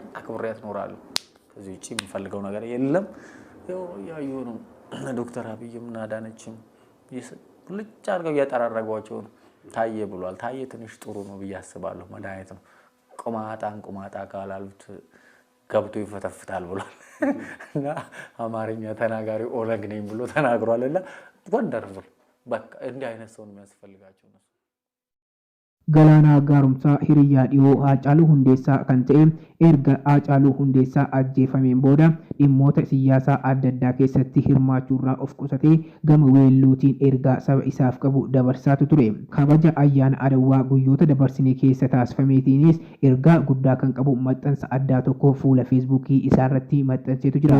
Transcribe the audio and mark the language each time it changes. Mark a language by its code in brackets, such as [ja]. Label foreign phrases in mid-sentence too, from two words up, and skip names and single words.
[am] አክብሪያት እንኖራለን። ከዚህ ውጪ የምፈልገው ነገር የለም። ያዩ ነው ዶክተር አብይም ናዳነችም ልጭ አድርገው ያጠራረጓቸው ነው። ታየ ብሏል። ታየ ትንሽ ጥሩ ነው ብዬ አስባለሁ። መድኃኒት ነው። ቁማጣ ካላሉት ገብቶ ይፈተፍታል ብሏል እና አማርኛ ተናጋሪ ኦነግ ነኝ ብሎ ተናግሯልና ወንደርፉል በቃ እንዲህ አይነት ሰው ነው የሚያስፈልጋቸው ነው። [om] Galaanaa Gaaromsaa hiriyaa dhiyoo Haacaaluu Hundeessaa kan ta'e erga Haacaaluu Hundeessaa ajjeefameen booda dhimmoota siyaasaa adda addaa keessatti hirmaachuurraa of qusatee gama weelluutiin ergaa saba isaaf qabu dabarsaatu ture. Kabaja ayyaana Adawaa guyyoota dabarsinee keessa taasifameetiinis ergaa guddaa kan qabu maxxansa addaa tokko fuula Feesbuukii isaa irratti maxxanseetu jira.